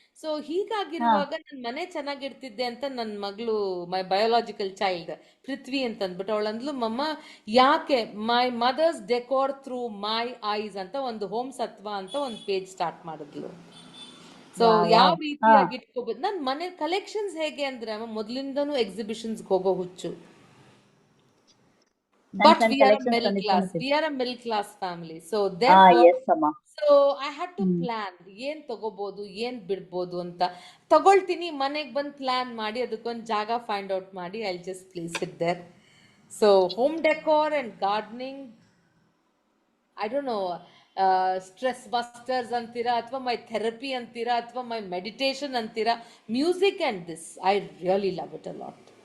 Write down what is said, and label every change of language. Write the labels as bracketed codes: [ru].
[kn] So ಹೀಗಾಗಿರುವಾಗ ನನ್ನ ಮನೆ ಚೆನ್ನಾಗಿರ್ತಿದ್ದೆ ಅಂತ ನನ್ನ ಮಗಳು, [en] my biological child [kn] ಪೃಥ್ವಿ ಅಂತ ಅಂದ್ಬಿಟ್ಟು, ಅವಳಂದ್ಲು, ಮಮ್ಮ ಯಾಕೆ [en] my mother's decor through my eyes [kn] ಅಂತ ಒಂದು ಹೋಮ್ ಸತ್ವ ಅಂತ ಒಂದು ಪೇಜ್ ಸ್ಟಾರ್ಟ್ ಮಾಡಿದ್ಲು. ಸೊ ಯಾವ ರೀತಿಯಾಗಿ ಇಟ್ಕೋಬಹುದು ನನ್ನ ಮನೆ ಕಲೆಕ್ಷನ್ಸ್ ಹೇಗೆ ಅಂದ್ರೆ, ಮೊದಲಿಂದನೂ ಎಕ್ಸಿಬಿಷನ್ಸ್ ಹೋಗೋ ಹುಚ್ಚು. [en] But we are a middle class family. So therefore, I had to plan [kn] ಏನ್ ತಗೋಬಹುದು, ಏನ್ ಬಿಡ್ಬೋದು ಅಂತ. ತಗೊಳ್ತೀನಿ, ಮನೆಗೆ ಬಂದು ಪ್ಲಾನ್ ಮಾಡಿ ಅದಕ್ಕೊಂದು ಜಾಗ ಫೈಂಡ್ ಔಟ್ ಮಾಡಿ [en] I just place it there. So home decor and gardening, I don't know, stress busters [kn] ಅಂತೀರಾ ಅಥವಾ [en] My therapy ಅಂತೀರಾ ಅಥವಾ my meditation ಅಂತೀರಾ, music and this I really love it a lot.